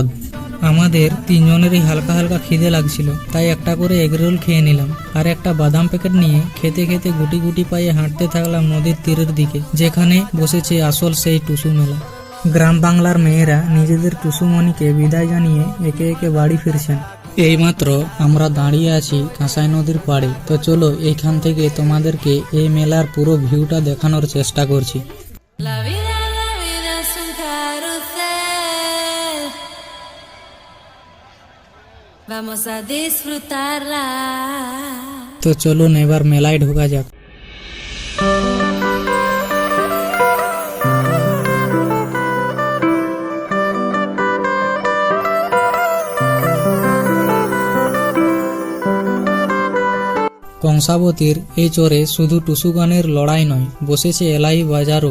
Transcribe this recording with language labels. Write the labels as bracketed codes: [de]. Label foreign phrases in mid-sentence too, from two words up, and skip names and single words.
[bn] আমাদের তিনজনেরই হালকা হালকা খিদে লাগছিল, তাই একটা করে এগরোল খেয়ে নিলাম, আর একটা বাদাম প্যাকেট নিয়ে খেতে খেতে গুটি গুটি পায়ে হাঁটতে থাকলাম নদীর তীরের দিকে, যেখানে বসেছে আসল সেই টুসু মেলা। গ্রাম বাংলার মেয়েরা নিজেদের টুসুমণিকে বিদায় জানিয়ে একে একে বাড়ি ফিরছেন। এইমাত্র আমরা দাঁড়িয়ে আছি কাঁসাই নদীর পাড়ে। তো চলো এইখান থেকে তোমাদেরকে এই মেলার পুরো ভিউটা দেখানোর চেষ্টা করছি। [es] La vida es un carrusel. Vamos a disfrutarla. [bn] তো চলুন এবার মেলায় ঢোকা যাক। কংসাবতীর এই চরে শুধু টুসু গানের লড়াই নয়, বসেছে এলাই বাজারও।